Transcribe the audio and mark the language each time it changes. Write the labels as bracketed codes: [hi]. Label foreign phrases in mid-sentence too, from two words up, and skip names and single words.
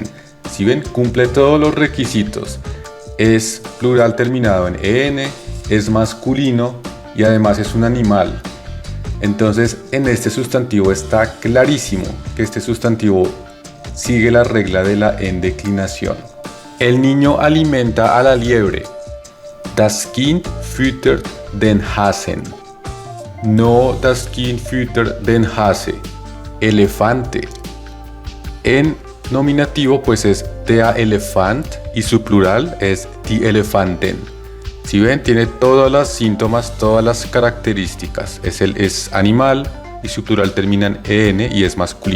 [es] Si ven, cumple todos los requisitos. Es plural terminado en en, es masculino y además es un animal. Entonces, en este sustantivo está clarísimo que este sustantivo sigue la regla de la endeclinación. El niño alimenta a la liebre. [de] Das Kind füttert den Hasen. No das Kind füttert den Hase. [es] Elefante. En nominativo pues es [de] der Elefant [es] y su plural es [de] die Elefanten. [es] Si ven, tiene todos los síntomas, todas las características. Es animal y su plural termina en en y es masculino.